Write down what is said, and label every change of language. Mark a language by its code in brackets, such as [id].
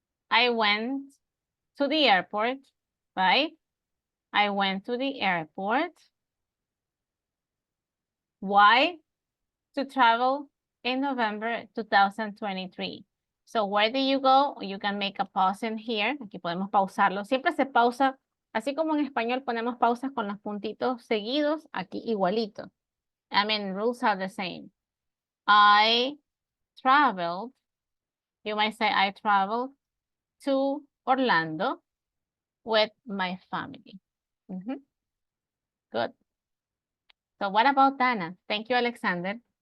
[en] I went to the airport, right? I went to the airport. Why? To travel in November 2023. So where do you go? You can make a pause in here. [es] Aquí podemos pausarlo. Siempre se pausa, así como en español ponemos pausas con los puntitos seguidos, aquí igualito. [en] I mean, rules are the same. I traveled. You might say I traveled to Orlando with my family. Good. So what about Dana? Thank you, Alexander.